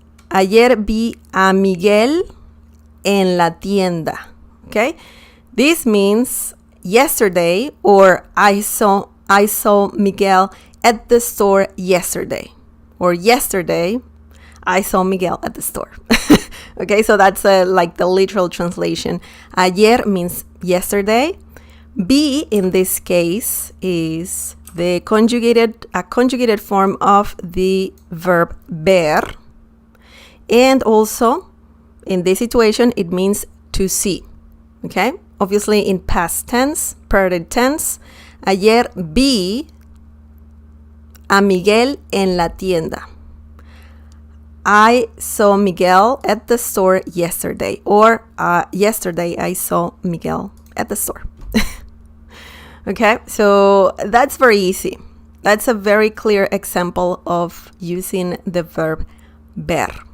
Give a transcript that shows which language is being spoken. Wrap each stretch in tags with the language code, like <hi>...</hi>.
<es>Ayer vi a Miguel en la tienda.</es> <en>Okay? This means yesterday, or I saw Miguel at the store yesterday. Or yesterday, I saw Miguel at the store. Okay, so that's like the literal translation. Ayer means yesterday. Be in this case is a conjugated form of the verb ver. And also, in this situation, it means to see. Okay? Obviously, in past tense, perfect tense.</en> <es>Ayer vi a Miguel en la tienda.</es> <en>I saw Miguel at the store yesterday. Or yesterday I saw Miguel at the store. Okay, so that's very easy. That's a very clear example of using the verb ver.</en>